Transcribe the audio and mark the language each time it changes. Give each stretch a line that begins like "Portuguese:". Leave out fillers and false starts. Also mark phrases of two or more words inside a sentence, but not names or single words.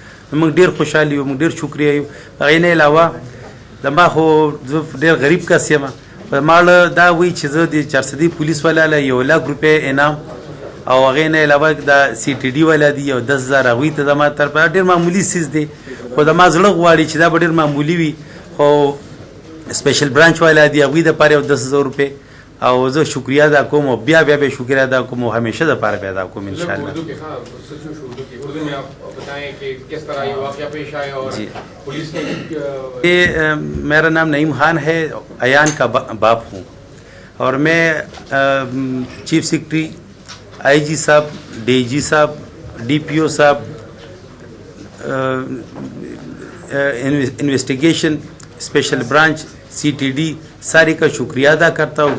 Pashto: نو موږ ډېر خوشحال یو, موږ ډېر شکریه یو. هغې نه علاوه زما خو زه ډېر غریب کس یم, ماړه دا وایي چې زه د 400 پولیس والا له 1,00,000 روپۍ انعام او هغې نه علاوه د سی ټي ډي والا دي یو 10,000 هغوی ته زما طرفه ډېر معمولي څیز دی, خو زما زړه غواړي چې دا به ډېر معمولي وي. خو سپیشل برانچ والا دي هغوی دپاره یو 10,000 روپۍ او زه شکریه ادا کوم او بیا بیا به شکریه ادا کوم او ہمیشہ دپاره به ادا کوم انشاءالله.
Urdu: میرا نام نعیم خان ہے, ایان کا باپ ہوں اور میں چیف سیکرٹری, آئی جی صاحب, ڈی جی صاحب, ڈی پی او صاحب, انویسٹیگیشن اسپیشل برانچ, سی ٹی ڈی سارے کا شکریہ ادا کرتا ہوں.